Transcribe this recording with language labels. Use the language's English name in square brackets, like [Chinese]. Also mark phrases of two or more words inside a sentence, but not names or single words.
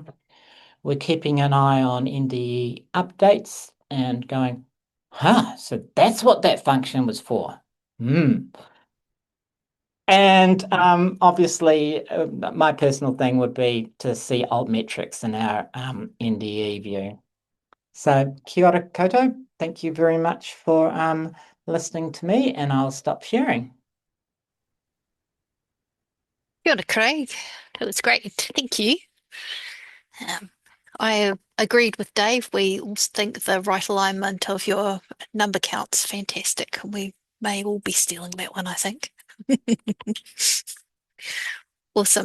[English] We're keeping an eye on NDE updates and going, so that's what that function was for. And obviously, my personal thing would be to see alt metrics in our NDE view. [Māori] So kia ora koutou. [English] Thank you very much for listening to me, and I'll stop sharing. [Māori] Kia ora, Craig. [English] That was great. Thank you. I agreed with Dave. We all think the right alignment of your number count's fantastic. We may all be stealing that one, I think. Awesome.